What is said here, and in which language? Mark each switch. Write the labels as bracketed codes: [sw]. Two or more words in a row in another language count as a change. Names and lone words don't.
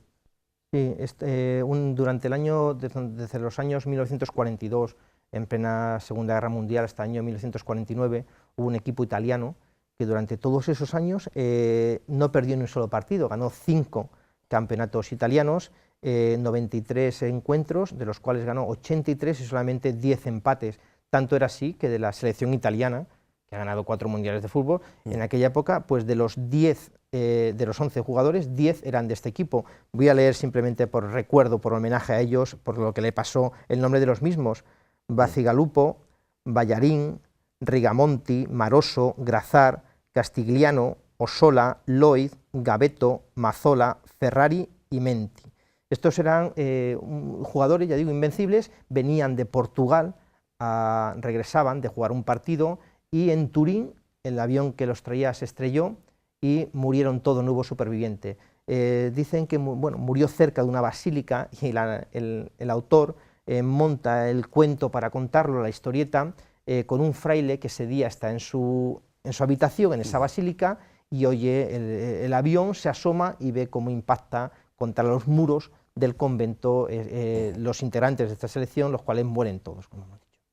[es] Sí, durante el año, desde los años 1942, en plena Segunda Guerra Mundial, hasta el año 1949, hubo un equipo italiano que durante todos esos años no perdió ni un solo partido, ganó 5 campeonatos italianos, 93 encuentros, de los cuales ganó 83 y solamente 10 empates. Tanto era así que de la selección italiana, que ha ganado 4 mundiales de fútbol, en aquella época, pues de los 11 jugadores, 10 eran de este equipo. Voy a leer simplemente por recuerdo, por homenaje a ellos, por lo que le pasó el nombre de los mismos: Bacigalupo, Ballarín, Rigamonti, Maroso, Grazar, Castigliano, Osola, Lloyd, Gavetto, Mazzola, Ferrari y Menti. Estos eran jugadores, ya digo, invencibles, venían de Portugal, regresaban de jugar un partido y en Turín el avión que los traía se estrelló y murieron todos, no hubo superviviente. Dicen que murió cerca de una basílica y el autor monta el cuento para contarlo, la historieta, con un fraile que ese día está en su habitación, en esa basílica, y oye el avión, se asoma y ve cómo impacta contra los muros del convento los integrantes de esta selección, los cuales mueren todos, como hemos dicho.